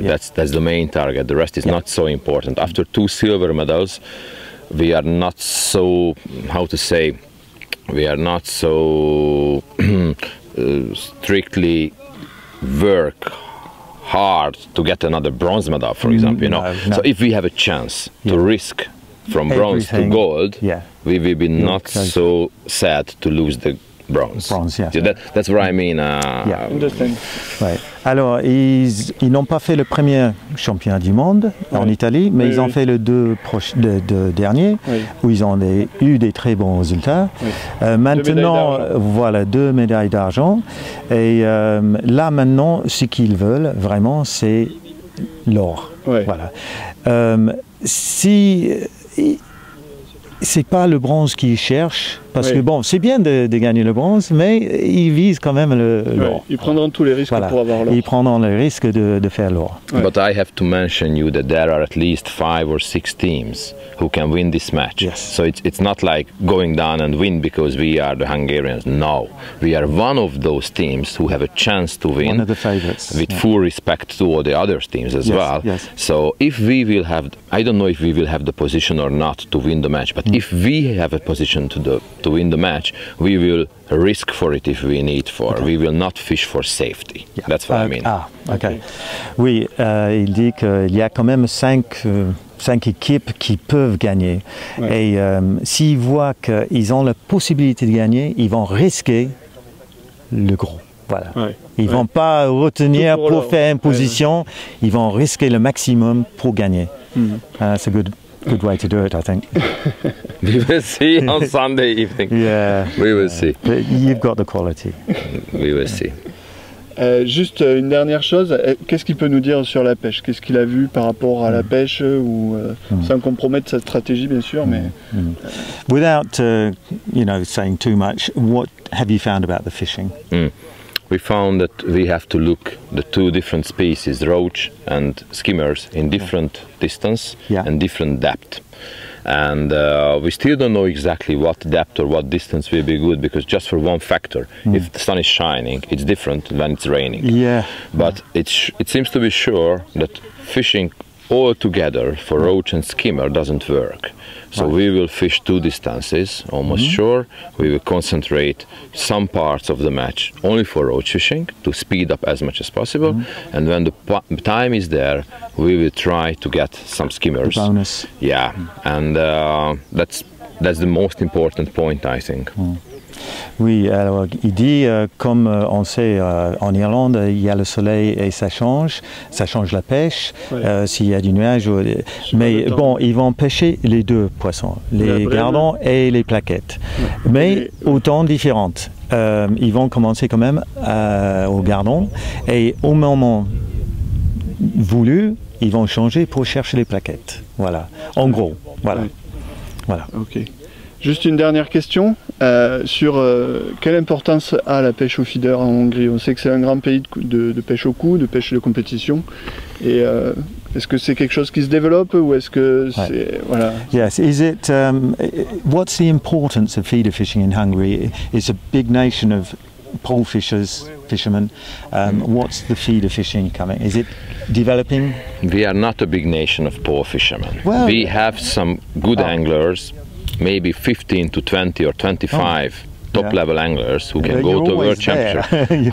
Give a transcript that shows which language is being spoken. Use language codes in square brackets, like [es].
[en] That's the main target. The rest is not so important. After 2 silver medals, we are not so, how to say, we are not so strictly work hard to get another bronze medal, for example. No. So if we have a chance to risk from bronze to gold, we will be not so sad to lose the bronze. Yeah. So that's what I mean. [fr] Ouais. Alors, ils n'ont pas fait le premier championnat du monde en Italie, mais ils ont fait les deux derniers, où ils ont eu des très bons résultats. Maintenant, voilà, 2 médailles d'argent. Et là, maintenant, ce qu'ils veulent vraiment, c'est l'or. Voilà. C'est pas le bronze qu'ils cherchent, parce que bon, c'est bien de gagner le bronze, mais ils visent quand même l'or. Ils prendront tous les risques pour avoir l'or. Ils prendront le risque de faire l'or. [en] But I have to mention you that there are at least 5 or 6 teams who can win this match. Yes. So it's not like going down and win because we are the Hungarians. No, we are one of those teams who have a chance to win. One of the favorites. With full respect to all the other teams as well. Yes. So if we will have, I don't know if we will have the position or not to win the match, but if we have a position to win the match, we will risk for it if we need for. We will not fish for safety. That's what I mean. Ok. [fr] Oui, il dit qu'il y a quand même 5 équipes qui peuvent gagner. Et s'ils voient qu'ils ont la possibilité de gagner, ils vont risquer le gros. Voilà. Ils ne vont pas retenir pour faire une position, ils vont risquer le maximum pour gagner. C'est [en] good way to do it, I think. We will see on Sunday evening. Yeah. We will see. You've got the quality. We will see. [fr] Juste une dernière chose, qu'est-ce qu'il peut nous dire sur la pêche? Qu'est-ce qu'il a vu par rapport à la pêche, ou sans compromettre sa stratégie bien sûr, mais [en] without saying too much, what have you found about the fishing? We found that we have to look the 2 different species, roach and skimmers, in different distance and different depth. And we still don't know exactly what depth or what distance will be good, because just for one factor, if the sun is shining, it's different when it's raining. But it seems to be sure that fishing all together for roach and skimmer doesn't work. So we will fish 2 distances, almost sure. We will concentrate some parts of the match only for roach fishing to speed up as much as possible. And when the time is there, we will try to get some skimmers. The bonus. Yeah, and that's the most important point, I think. [fr] Oui, alors il dit, comme on sait, en Irlande, il y a le soleil et ça change la pêche, s'il y a du nuage. Mais bon, ils vont pêcher les 2 poissons, les gardons et les plaquettes, mais au temps différents. Ils vont commencer quand même au gardon, et au moment voulu, ils vont changer pour chercher les plaquettes. Voilà, en gros, voilà. Ok. Juste une dernière question sur quelle importance a la pêche au feeder en Hongrie? On sait que c'est un grand pays de pêche au coup, de pêche de compétition. Et est-ce que c'est quelque chose qui se développe, ou est-ce que c'est [en] Yes. Is it? What's the importance of feeder fishing in Hungary? It's a big nation of pole fishers fishermen. What's the feeder fishing coming? Is it developing? We are not a big nation of pole fishermen. Well, we have some good anglers, maybe 15 to 20 or 25 top-level anglers who can go to a world championship.